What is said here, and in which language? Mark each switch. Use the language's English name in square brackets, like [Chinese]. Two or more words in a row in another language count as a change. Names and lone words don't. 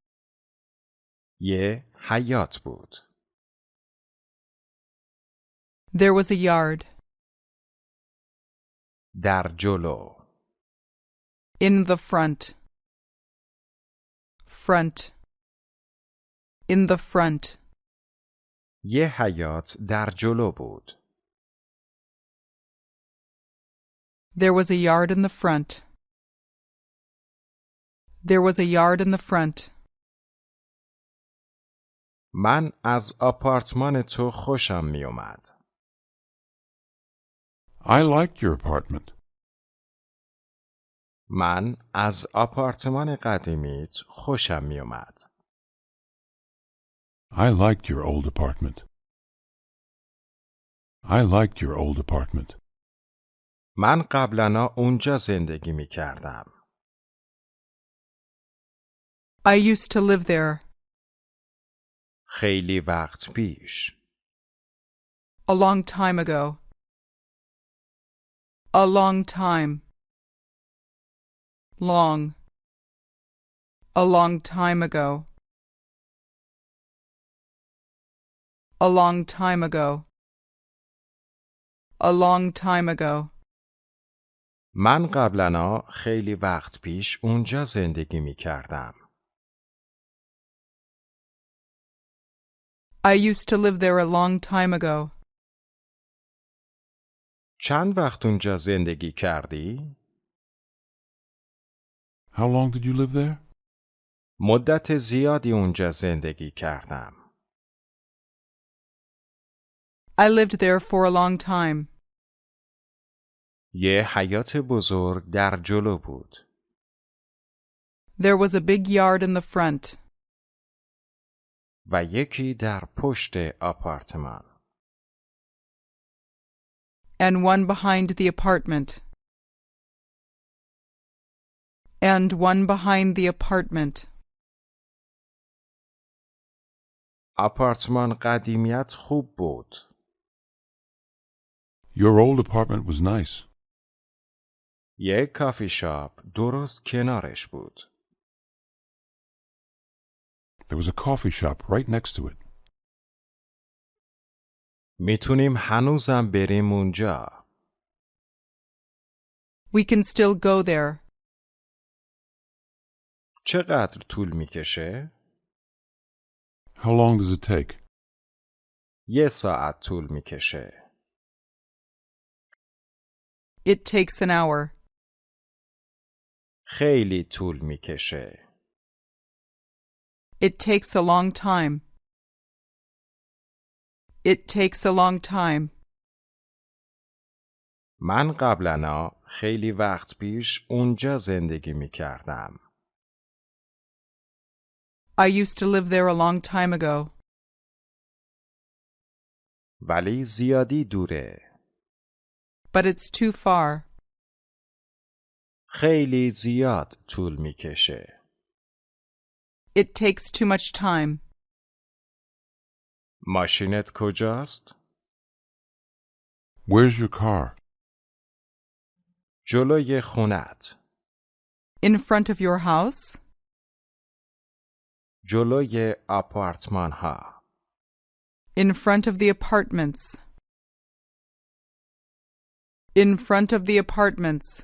[Persian] یه حیاط بود. [English] There was a yard. [Persian] در جلو. [English] In the front. Front. In the front. [Persian] یه حیاط در جلو بود. [English] There was a yard in the front. There was a yard in the front. [Persian] من از آپارتمان تو خوشم می اومد. [English] I liked your apartment. [Persian] من از آپارتمان قدیمیت خوشم می اومد. [English] I liked your old apartment. I liked your old apartment. [Persian] من قبلا اونجا زندگی می کردم. [English] I used to live there. [Persian] خیلی وقت پیش. [English] A long time ago. A long time. Long. A long time ago. A long time ago. A long time ago. [Persian] من قبلا خیلی وقت پیش اونجا زندگی می کردم. [English] I used to live there a long time ago. [Persian] چند وقت اونجا زندگی کردی؟ [English] How long did you live there? [Persian] مدت زیادی اونجا زندگی کردم. [English] I lived there for a long time. [Persian] یه حیاط بزرگ در جلو بود. [English] There was a big yard in the front, [Persian] و یکی در پشت آپارتمان. [English] and one behind the apartment. And one behind the apartment. [Persian] آپارتمان قدیمیت خوب بود. [English] Your old apartment was nice. [Persian] یک [English] coffee shop [Persian] درست کنارش بود. [English] There was a coffee shop right next to it. [Persian] میتونیم هنوزم بریم اونجا. [English] We can still go there. [Persian] چقدر طول میکشه؟ [English] How long does it take? [Persian] یه ساعت طول میکشه. [English] It takes an hour. [Persian] خیلی طول میکشه. [English] It takes a long time. It takes a long time. [Persian] من قبلا خیلی وقت پیش اونجا زندگی میکردم. [English] I used to live there a long time ago. [Persian] ولی زیادی دوره. [English] But it's too far. [Persian] خیلی زیاد طول میکشه. [English] It takes too much time. [Persian] ماشینت کجاست؟ [English] Where's your car? [Persian] جلوی خونت. [English] In front of your house? [Persian] جلوی آپارتمان ها. [English] In front of the apartments. In front of the apartments.